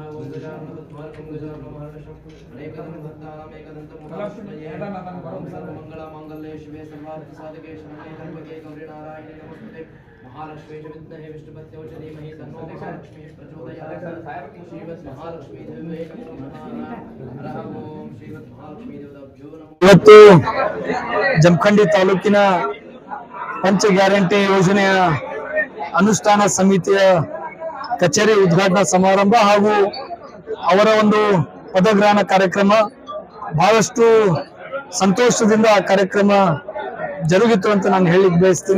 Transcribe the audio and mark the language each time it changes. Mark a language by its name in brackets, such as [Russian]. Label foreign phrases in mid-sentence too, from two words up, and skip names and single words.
[Sanskrit] ओम गजाननद्वारकं गजाननं महर्निशम् अनेकदं भक्तानां एकदन्तं मुखाश्रये ओम सर्वमङ्गलमाङ्गल्ये शिवे सर्वार्थसाधके शरण्ये त्र्यम्बके गौरी नारायणे नमोस्तुते। महालक्ष्मी च विद्महे विष्णुपत्न्यै च धीमहि तन्नो महालक्ष्मीः प्रचोदयात्। श्रीमद्महालक्ष्मी देव्यै नमः। ओम श्रीमद्महालक्ष्मी देवताभ्यो नमः। [Kannada] ಇವತ್ತು ಜಮಖಂಡಿ ತಾಲೂಕಿನ ಪಂಚ ಗ್ಯಾರಂಟಿ ಯೋಜನೆಯ ಅನುಷ್ಠಾನ ಸಮಿತಿಯ ಕಚೇರಿ ಉದ್ಘಾಟನಾ ಸಮಾರಂಭ ಹಾಗೂ ಅವರ ಒಂದು ಪದಗ್ರಹಣ ಕಾರ್ಯಕ್ರಮ ಬಹಳಷ್ಟು ಸಂತೋಷದಿಂದ ಆ ಕಾರ್ಯಕ್ರಮ ಜರುಗಿತು ಅಂತ ನಾನು ಹೇಳಿಕ್ಕೆ ಬಯಸ್ತೀನಿ.